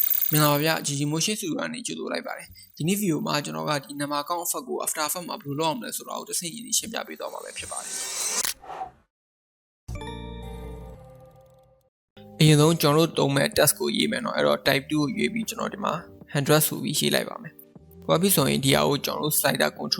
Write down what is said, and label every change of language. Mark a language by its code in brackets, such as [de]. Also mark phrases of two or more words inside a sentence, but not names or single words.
[my] မင်္ဂလာပါဗျ GG Motion Studio ကနေကြိုဆိုလိုက်ပါတယ်ဒီနေ့ဗီဒီယိုမှာကျွန်တော်ကဒီ [en] number count effect [my] ကို After Effects မှာဘယ်လိုလုပ်အောင်လဲဆိုတာကိုတစ်ဆင့်ရင်းရှင်းပြပေးသွားမှာပဲဖြစ်ပါတယ်အရင်ဆုံးကျွန်တော်တို့တုံးမဲ့ task ကိုရေးမယ်เนาะအဲ့တော့ type 2ကိုရွေးပြီးကျွန်တော်ဒီမှာ100ဆိုပြီးရေးလိုက်ပါမယ်ဘာဖြစ်ဆိုရင်ဒီဟာကိုကျွန်တော်တို့ [en] slider control